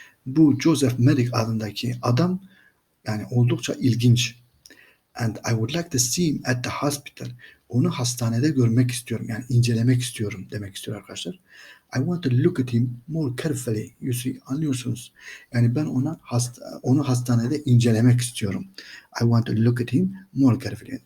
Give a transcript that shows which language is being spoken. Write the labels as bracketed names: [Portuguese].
[Turkish] Bu Joseph Merrick adındaki adam yani oldukça ilginç. [English] And I would like to see him at the hospital. [Turkish] Onu hastanede görmek istiyorum. Yani incelemek istiyorum demek istiyor arkadaşlar. [English] I want to look at him more carefully. You see, [Turkish] anlıyorsunuz. Yani ben onu hastanede incelemek istiyorum. [English] I want to look at him more carefully.